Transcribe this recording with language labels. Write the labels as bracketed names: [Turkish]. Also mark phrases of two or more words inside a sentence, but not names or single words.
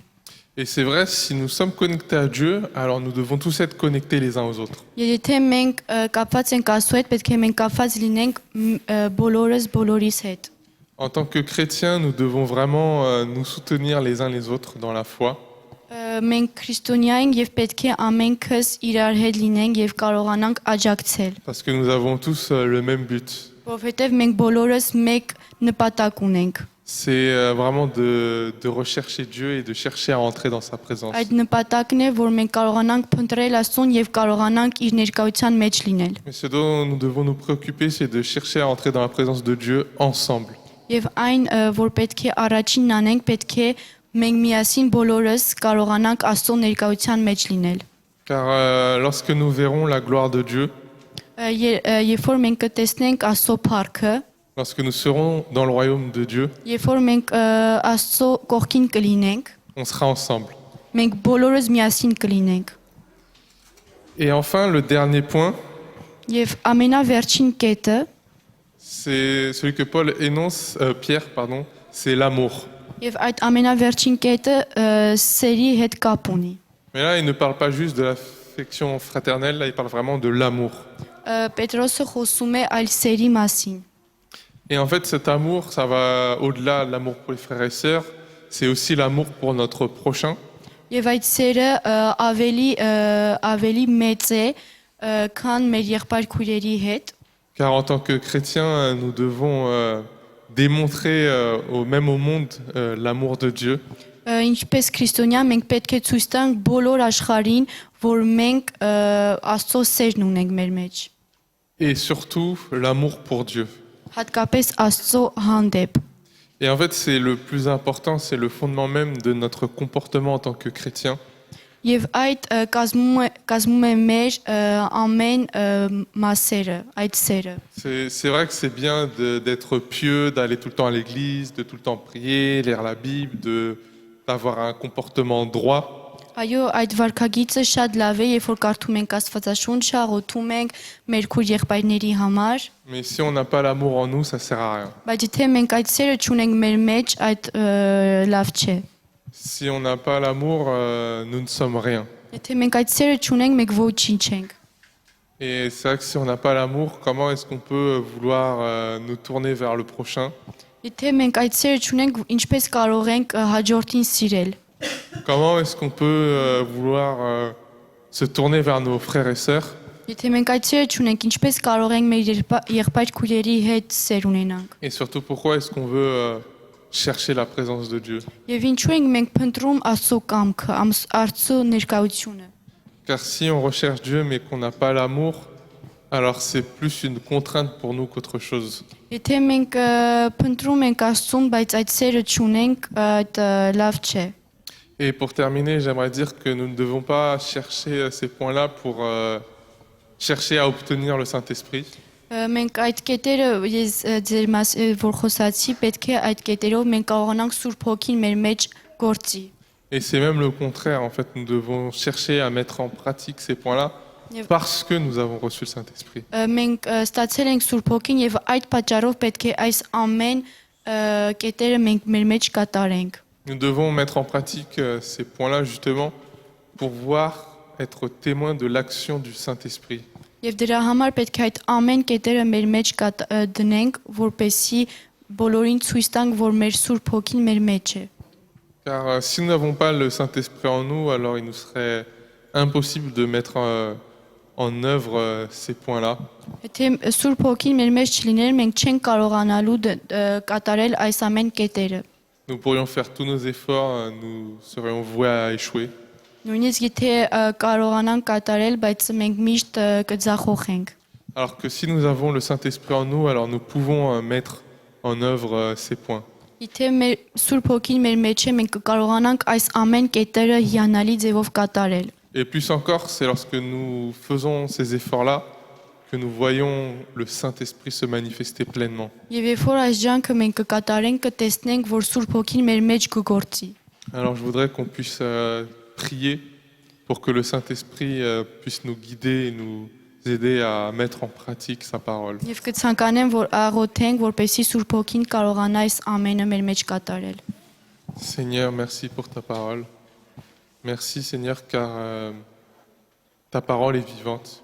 [French] Et c'est vrai, si nous sommes connectés à Dieu, alors nous devons tous être connectés les uns aux autres. [Armenian] Եթե մենք կապված ենք Աստծո հետ, պետք է մենք կապված լինենք բոլորս բոլորիս հետ։ [French] En tant que chrétiens, nous devons vraiment nous soutenir les uns les autres dans la foi. [Armenian] Մենք քրիստոնյա ենք եւ պետք է ամենքս իրար հետ լինենք եւ կարողանանք աջակցել։ [French] Parce que nous avons tous le même but. [Armenian] Որովհետեւ մենք բոլորս մեկ նպատակ ունենք։ [French] C'est vraiment de rechercher Dieu et de chercher à entrer dans sa présence. [Armenian] Այդ նպատակն է, որ մենք կարողանանք փնտրել Աստծուն եւ կարողանանք իր ներկայության մեջ լինել։ [French] Mais ce dont nous devons nous préoccuper, c'est de chercher à entrer dans la présence de Dieu ensemble. [Armenian] Եվ այն, որ պետք է առաջինն անենք, պետք է մենք միասին բոլորս կարողանանք Աստծո ներկայության մեջ լինել։ [French] Car lorsque nous verrons la gloire de Dieu, [Armenian] Երբ որ մենք կտեսնենք Աստծո փառքը, [French] lorsque nous serons dans le royaume de Dieu, [Armenian] երբ որ մենք Աստծո կողքին կլինենք, [French] on sera ensemble. [Armenian] մենք բոլորս միասին կլինենք։ [French] Et enfin, le dernier point, [Armenian] Եվ ամենավերջին կետը, [French] c'est celui que Paul énonce, Pierre, pardon, c'est l'amour. [Armenian] եւ այդ ամենավերջին կետը սերի հետ կապ ունի։ [French] Mais là, il ne parle pas juste de l'affection fraternelle, là, il parle vraiment de l'amour. [Armenian] Պետրոսը խոսում է այլ սերի մասին։ [French] Et en fait, cet amour, ça va au-delà de l'amour pour les frères et sœurs, c'est aussi l'amour pour notre prochain. [Armenian] Եվ այդ սերը ավելի մեծ է, քան մեր եղբայր քույրերի հետ։ [French] Car en tant que chrétiens, nous devons démontrer même au monde l'amour de Dieu. [Armenian] Ինչպես քրիստոնյա մենք պետք է ցույց տանք բոլոր աշխարհին, որ մենք Աստծո սերն ունենք մեր մեջ։ [French] Et surtout, l'amour pour Dieu. [Armenian] Հատկապես Աստծո հանդեպ։ [French] Et en fait, c'est le plus important, c'est le fondement même de notre comportement en tant que chrétien. [Armenian] Եվ այդ կազմում է մեր ամեն մասերը, այդ սերը։ [French] C'est vrai que c'est bien d'être pieux, d'aller tout le temps à l'église, de tout le temps prier, lire la Bible, d'avoir un comportement droit. [Armenian] Այո, այդ վարքագիծը շատ լավ է, երբ որ կարդում ենք Աստվածաշունչը, աղոթում ենք մեր քույր եղբայրների համար, [French] Mais si on n'a pas l'amour en nous, ça sert à rien. [Armenian] բայց եթե մենք այդ սերը չունենք մեր մեջ, այդ լավ չէ։ [French] Si on n'a pas l'amour, nous ne sommes rien. [Armenian] Եթե մենք այդ սերը չունենք, մենք ոչինչ ենք։ [French] Et c'est vrai que si on n'a pas l'amour, comment est-ce qu'on peut vouloir nous tourner vers le prochain? [Armenian] Եթե մենք այդ սերը չունենք, ինչպես կարող ենք հաջորդին սիրել։ [French] Comment est-ce qu'on peut vouloir se tourner vers nos frères et sœurs? [Armenian] Եթե մենք այդ սերը չունենք, ինչպես կարող ենք մեր եղբայր քույրերի հետ սեր ունենանք։ [French] Et surtout, pourquoi est-ce qu'on veut chercher la présence de Dieu? [Armenian] Եվ ինչու ենք մենք փնտրում Աստծո կամքը, Աստծո ներկայությունը։ [French] Car si on recherche Dieu mais qu'on n'a pas l'amour, alors c'est plus une contrainte pour nous qu'autre chose. [Armenian] Եթե մենք փնտրում ենք Աստծուն, բայց այդ սերը չունենք, այդ լավ չէ։ [French] Et pour terminer, j'aimerais dire que nous ne devons pas chercher ces points-là pour chercher à obtenir le Saint-Esprit. [Armenian] Մենք այդ կետերը ես ձեր որ խոսացի, պետք է այդ կետերով մենք կարողանանք Սուրբ Հոգին մեր մեջ գործի։ [French] Et c'est même le contraire, en fait, nous devons chercher à mettre en pratique ces points-là parce que nous avons reçu le Saint-Esprit. [Armenian] Մենք ստացել ենք Սուրբ Հոգին եւ այդ պատճառով պետք է այս ամեն կետերը մենք մեր մեջ կատարենք։ [French] Nous devons mettre en pratique ces points-là justement pour pouvoir être témoin de l'action du Saint-Esprit. [Armenian] Եվ դրա համար պետք է այդ ամեն կետերը մեր մեջ դնենք, որպեսզի բոլորին ցույց տանք, որ մեր Սուրբ Հոգին մեր մեջ է։ [French] Car si nous n'avons pas le Saint-Esprit en nous, alors il nous serait impossible de mettre en œuvre ces points-là. [Armenian] Եթե Սուրբ Հոգին մեր մեջ չլիներ, մենք չենք կարողանալու կատարել այս ամեն կետերը։ [French] Nous pourrions faire tous nos efforts, nous serions voués à échouer. [Armenian] Նույնիսկ եթե կարողանանք կատարել, բայց մենք միշտ կձախողենք։ [French] Alors que si nous avons le Saint-Esprit en nous, alors nous pouvons mettre en œuvre ces points. [Armenian] Եթե մեր Սուրբ Հոգին մեր մեջ է, մենք կկարողանանք այս ամեն կետերը հիանալի ձևով կատարել։ [French] Et plus encore, c'est lorsque nous faisons ces efforts-là que nous voyons le Saint-Esprit se manifester pleinement. [Armenian] Եվ երբ որ այս ջանքը մենք կկատարենք, կտեսնենք, որ Սուրբ Հոգին մեր մեջ կգործի։ [French] Alors je voudrais qu'on puisse prier pour que le Saint-Esprit puisse nous guider et nous aider à mettre en pratique sa parole. [Armenian] Եվ կցանկանեմ, որ աղոթենք, որպեսզի Սուրբ Հոգին կարողանա այս ամենը մեր մեջ կատարել։ [French] Seigneur, merci pour ta parole. Merci Seigneur car ta parole est vivante.